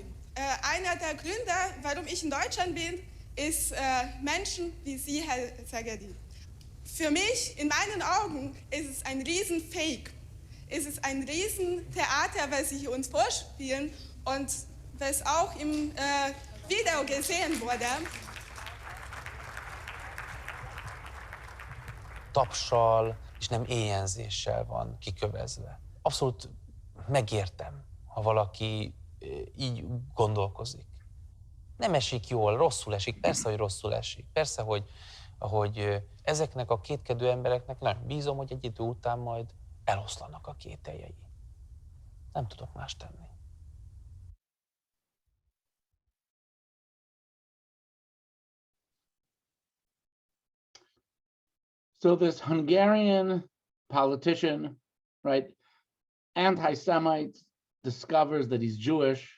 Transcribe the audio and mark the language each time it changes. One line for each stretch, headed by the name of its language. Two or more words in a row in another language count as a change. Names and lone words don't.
German: Einer der Gründe, warum ich in Deutschland bin, ist Menschen wie Sie, Herr Szegedi. Für mich, in meinen Augen, ist es ein Riesenfake. Es ist ein Riesentheater, was Sie uns vorspielen und was auch im Video gesehen wurde.
Hungarian: Tapssal és nem éjjenzéssel van kikövezve. Abszolút megértem, ha valaki így gondolkozik. Nem esik jól, rosszul esik, persze, hogy rosszul esik. Persze, hogy ezeknek a kétkedő embereknek nagyon bízom, hogy egy idő után majd eloszlanak a kételjei. Nem tudok más tenni.
English: So this Hungarian politician, right, anti-Semite, discovers that he's Jewish.